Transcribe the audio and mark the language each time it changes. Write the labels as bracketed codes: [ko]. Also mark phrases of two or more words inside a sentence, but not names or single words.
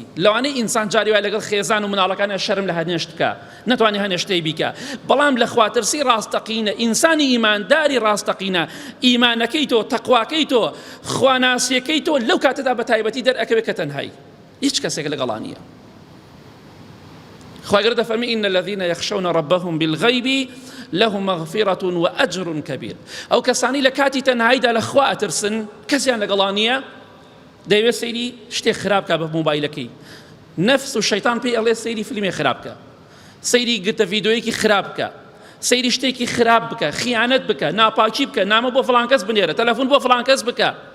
[ckb] لەوانەیە ئینسان جاری وای لەگەڵ خێزان و مناڵەکانە شەرم لە هەنێشت بکە، نەتوانێت هەنێشتەی بیکە، بەڵام لە خواترسی ڕاستەقینە ئینسانی ئیمانداری ڕاستەقینە ئیمانەکەی تۆ، تەقواکەی تۆ، خواناسیەکەی تۆ لەو کاتەدا بە تایبەتی دەرئەکەوێت کە تەنهایی هیچ کەسێک لەگەڵا نییە. خوای گەورە دەفەرمێ [ar] إن الذين يخشون ربهم بالغيب لهم مغفرة وأجر كبير. [ckb] ئەو کەسانی لە کاتی تەنهاییدا لە خوا ئەترسن کەسیان لەگەڵا نییە، دەیوێت سەیری شتێک خراپ بکە بە مۆبایلەکەی، نەفس و شەیتان پێی ئەڵێ سەیری فیلمێک خراپ بکە، سەیری گرتە ڤیدیۆیەکی خراپ بکە، سەیری شتێکی خراپ بکە، خیانەت بکە، ناپاکی بکە، نامە بۆ فڵان کەس بنێرە، تەلەفۆن بۆ فڵان کەس بکە.